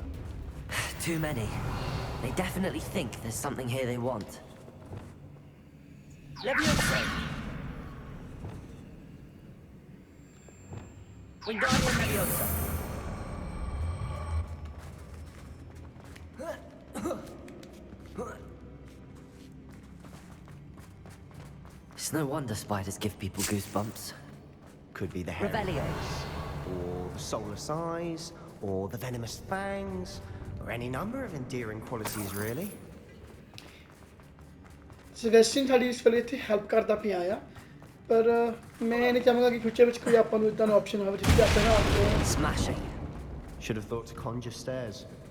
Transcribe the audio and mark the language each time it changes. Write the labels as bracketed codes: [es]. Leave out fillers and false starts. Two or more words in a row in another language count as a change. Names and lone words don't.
[en] Too many. They definitely think there's something here they want. Leviosa. Wingardium Leviosa. It's no wonder spiders give people goosebumps. Could be the hair, Revelio. or the soulless eyes, or the venomous fangs, or any number of endearing qualities, really. [pa] ਸਜੈਸ਼ਨ ਸਾਡੀ ਇਸ ਵੇਲੇ ਇੱਥੇ ਹੈਲਪ ਕਰਦਾ ਪਿਆ ਆ ਪਰ ਮੈਂ ਨਹੀਂ ਚਾਹਾਂਗਾ ਕਿ ਫਿਊਚਰ ਵਿੱਚ ਕੋਈ ਆਪਾਂ ਨੂੰ ਇਦਾਂ ਦਾ ਆਪਸ਼ਨ ਹੋਵੇ ਜਿੱਥੇ ਆਪਾਂ ਨਾ ਆਪਕੋ [en] Smashing. Should have thought to conjure stairs.